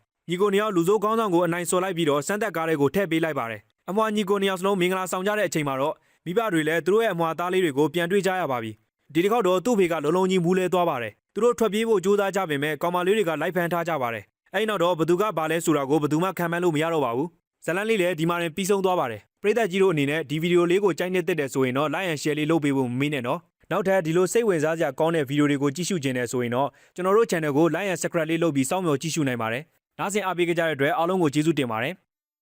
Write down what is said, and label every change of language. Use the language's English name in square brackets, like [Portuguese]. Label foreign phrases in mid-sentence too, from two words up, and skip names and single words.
[Burmese] ။ညီကိုနှစ်ယောက်လူစိုးကောင်းဆောင်ကိုအနိုင်ဆော်လိုက်ပြီးတော့စမ်းသက်ကားတွေကိုထည့်ပေးလိုက်ပါတယ်။အမွှာညီကိုနှစ်ယောက်စလုံးမင်္ဂလာဆောင်ကြတဲ့အချိန်မှာတော့မိဘတွေလည်းသူတို့ရဲ့ အမွှာသားလေးတွေကိုပြန်တွေ့ကြရပါပြီ။ဒီတစ်ခေါက်တော့သူ့ဖေကလုံးလုံးကြီးမူးလဲသွားပါတယ်။သူတို့ထွက်ပြေးဖို့ကြိုးစားကြပေမဲ့ကောင်မလေးတွေကလိုက်ဖမ်းထားကြပါတယ်။အဲ့နောက်တော့ဘသူကဘာလဲဆိုတာကိုဘသူမှခံမှန်းလို့မရတော့ပါဘူး။ဇလန်လေးလည်းဒီမှာရင်ပြီးဆုံးသွားပါတယ်။ပရိသတ်ကြီးတို့အနေနဲ့ဒီဗီဒီယိုလေးကိုကြိုက်နေတဲ့တဲ့ဆိုရင်တော့ [English] like and share [Burmese] လေးလုပ်ပေးဖို့မမေ့နဲ့နော်။နောက်ထပ်ဒီလိုစိတ်ဝင်စားစရာကောင်းတဲ့ဗီဒီယိုတွေကိုကြည့်ရှုခြင်းနဲ့ဆိုရင်တော့ကျွန်တော်တို့ channel ကို [English] like and subscribe [Burmese] လေးလုပ်ပြီးစောင့်မျှော်ကြည့်ရှုနိုင်ပါတယ်။နားဆင်အားပေးကြတဲ့အတွက်အားလုံးကိုကျေးဇူးတင်ပါတယ်။